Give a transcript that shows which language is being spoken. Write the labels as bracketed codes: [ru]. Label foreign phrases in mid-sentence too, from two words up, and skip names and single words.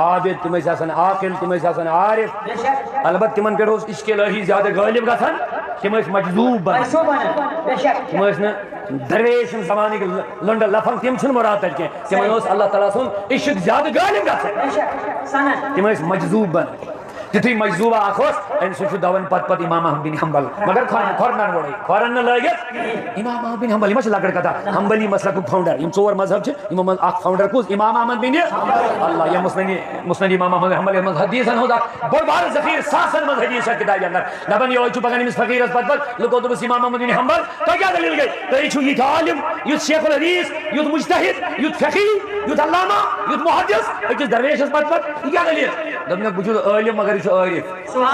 [ks] عابد تِم ٲسۍ آسان عاقل تِم ٲسۍ آسان عارف البتہ تِمن پٮ۪ٹھ اوس عشق الہی زیادٕ غٲلب گژھان تِم ٲسۍ مجذوب بنان تِم ٲسۍ نہٕ درویش زمانٕکۍ لنڈٕ لفنگ تِم چھِنہٕ مراد تتہِ کینٛہہ تِمن اوس اللہ تعالیٰ سُنٛد عشق زیادٕ غٲلب گژھان تِم ٲسۍ مجذوب بنان تیُتھُے مجذوبہ اکھ اوس أمۍ سُنٛد چھُ دون پتہٕ امام احمد بن حنبل مگر کھۄرنن گۄڈے کھۄرن نہٕ لٲگِتھ امام احمد بن حنبل یہِ ما چھِ لۄکٕٹ کتھا حنبلی مسلکُک فاوُنڈر یم ژور مذہب چھِ یِمو منٛز اکھ فاوُنڈر کُس امام احمد بن اللہ یا مسند امام احمد حنبل یتھ منٛز حدیثن ہُنٛد اکھ بوٚڑ بارٕ ذخیرٕ ساسن منٛز حدیث چھِ کتابہِ اندر دپان یہوے چھُ پکان أمِس فقیرس پتہٕ لُکو دوٚپُس امام احمد بن حنبل تۄہہِ کیٛاہ دٔلیٖل گٔے تُہۍ چھِو یِتھۍ عالم یُتھ شیخ الحدیث یُتھ مجتہد یُتھ فقیہ یُتھ علامہ یُتھ محدث أکِس درویشس پتہٕ یہِ کیٛاہ دٔلیٖل دوٚپنکھ بہٕ چھُس عٲلم مگر یہِ چھُ عارف